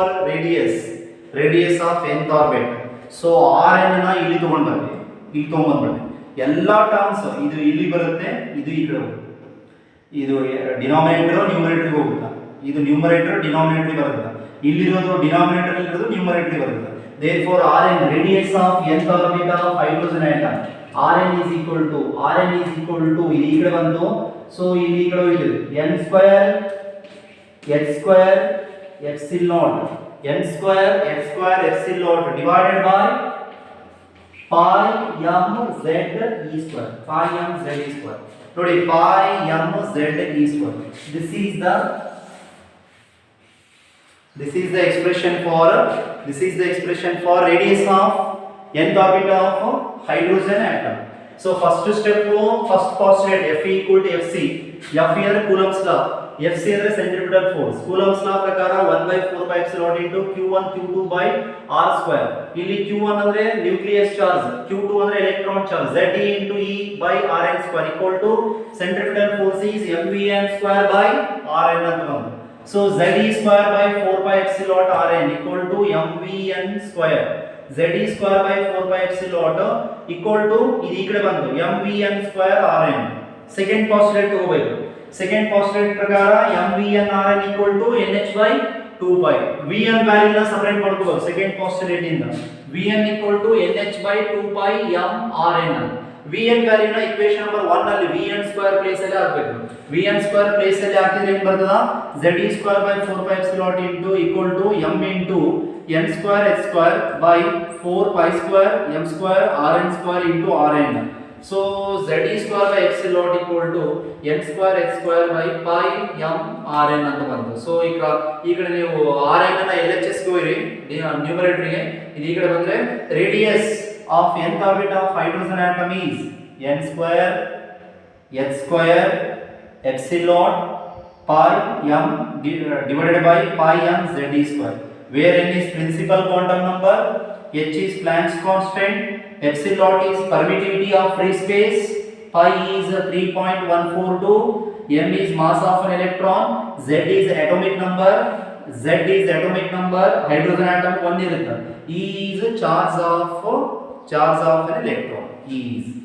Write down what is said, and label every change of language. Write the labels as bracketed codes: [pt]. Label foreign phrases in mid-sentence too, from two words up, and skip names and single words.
[en] radius of nth orbit. So Rn [kn] ನ ಇಲ್ಲಿ ತಗೊಂಡ್ಬರ್ರಿ. ಎಲ್ಲ ಟರ್ಮ್ಸ್ ಇದು ಇಲ್ಲಿ ಬರುತ್ತೆ, ಇದು ಈ ಕಡೆ ಹೋಗುತ್ತೆ. ಇದು [en] denominator numerator [kn] ಹೋಗುತ್ತಾ, ಇದು [en] numerator denominator [kn] ಬರುತ್ತೆ. ಇಲ್ಲಿರೋದು ಡಿನಾಮಿನೇಟರ್ ಇರೋದು ನ್ಯೂಮರೇಟರ್ ಬರುತ್ತೆ. [en] Therefore Rn, radius of nth orbit of hydrogen atom, Rn is equal to [kn] ಇದು ಈ ಕಡೆ ಬಂತು. [en] ಸೊ [kn] ಇಲ್ಲಿ ಈ ಕಡೆ ಹೋಯ್ತು [en] n square epsilon divided by pi m z e square. ನೋಡಿ pi m z e square. This is the expression for radius of nth orbit of hydrogen atom. So first step first postulate F equal to Fc. F here Coulomb's law, Fc ಅಂದ್ರೆ centripetal force. Coulomb's law ಪ್ರಕಾರ 1/4 pi epsilon into q1 q2 by r square. [kn] ಇಲ್ಲಿ q1 ಅಂದ್ರೆ [en] nucleus charge, [kn] q2 ಅಂದ್ರೆ [en] electron charge. Ze into e by rn square equal to centripetal force is mvn square by rn [kn] ಅಂತ ಬಂತು. [en] So Ze square by 4 pi epsilon Rn equal to mvn square. Ze square by 4 pi epsilon equal to [kn] ಇದು ಈ ಕಡೆ ಬಂತು [en] mvn square Rn. second postulate [kn] ತಗೋಬೇಕು. [en] second postulate [kn] ಪ್ರಕಾರ [en] mvn Rn equal to nh by 2 pi. [kn] vn ವ್ಯಾಲ್ಯೂ ನ ಸಪರೇಟ್ ಮಾಡ್ಕೋಬೇಕು [en] second postulate [kn] ಇಂದ. [en] vn equal to nh by 2 pi m Rn. [kn] vn ವ್ಯಾಲ್ಯೂ ನ [en] equation number 1 [kn] ನಲ್ಲಿ vn [en] square place [kn] ಅಲ್ಲಿ ಹಾಕಬೇಕು. vn [en] square place [kn] ಅಲ್ಲಿ ಹಾಕಿದ್ರೆ ಏನು ಬರ್ತದ? [en] Ze square by 4 pi epsilon into equal to m into n square h square by 4 pi square m square Rn square into Rn. So Ze square by epsilon equal to n square h square by pi m Rn [kn] ಅಂತ ಬಂತು. ಸೊ ಈಗ ಈ ಕಡೆ ನೀವು Rn ನ LHS ಗೆ ಹೋಗ್ರಿ ನ್ಯೂಮರೇಟರ್ ಗೆ. ಇದು ಈ ಕಡೆ ಬಂದ್ರೆ [en] ರೇಡಿಯಸ್ of nth orbit of hydrogen atom is n square h square epsilon pi m divided by pi m Ze square, where n is principal quantum number H is Planck's constant, epsilon naught is permittivity of free space, pi is 3.142, m is mass of an electron, z is atomic number, hydrogen atom 1 irutte, E is charge of an electron, E is.